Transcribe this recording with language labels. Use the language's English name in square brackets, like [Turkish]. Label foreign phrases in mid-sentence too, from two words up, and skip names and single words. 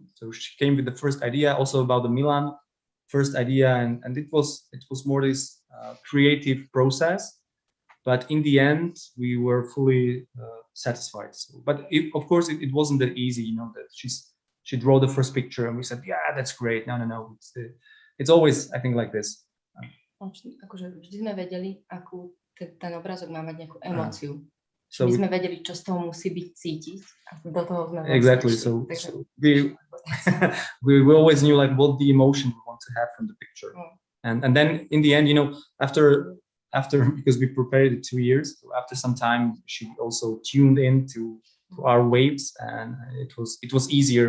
[English] So she came with the first idea, also about the Milan first idea, and it was more this creative process. But in the end, we were fully satisfied. So, but of course, it wasn't that easy. That she drew the first picture, and we said, yeah, that's great. No. It's always, I think, like this. [Slovak] Akože vždy sme vedeli, akú ten obrázok má mať nejakú emóciu. [English] So [Slovak] my sme vedeli, čo z toho musí byť cítiť, a do toho sme [English] exactly. So we always knew like what the emotion we want to have from the picture, and then in the end, after because we prepared it 2 years, so after some time she also tuned in to our waves, and it was easier.